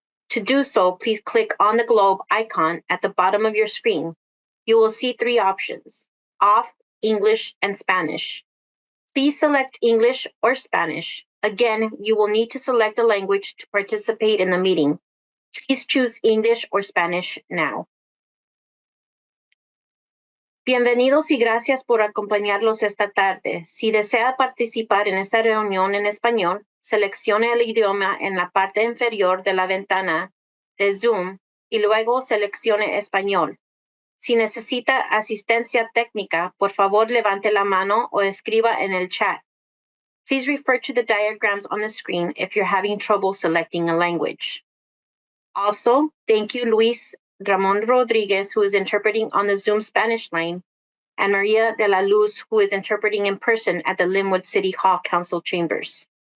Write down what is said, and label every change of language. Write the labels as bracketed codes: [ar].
[en] To do so, please click on the globe icon at the bottom of your screen. You will see three options: off, English, and Spanish. Please select English or Spanish. Again, you will need to select a language to participate in the meeting. Please choose English or Spanish now. [es] Bienvenidos y gracias por acompañarnos esta tarde. Si desea participar en esta reunión en español, seleccione el idioma en la parte inferior de la ventana de Zoom y luego seleccione español. Si necesita asistencia técnica, por favor levante la mano o escriba en el chat. [en] Please refer to the diagrams on the screen if you're having trouble selecting a language. Also, thank you, Luis Ramon Rodriguez, who is interpreting on the Zoom Spanish line, and Maria de la Luz, who is interpreting in person at the Lynwood City Hall Council chambers.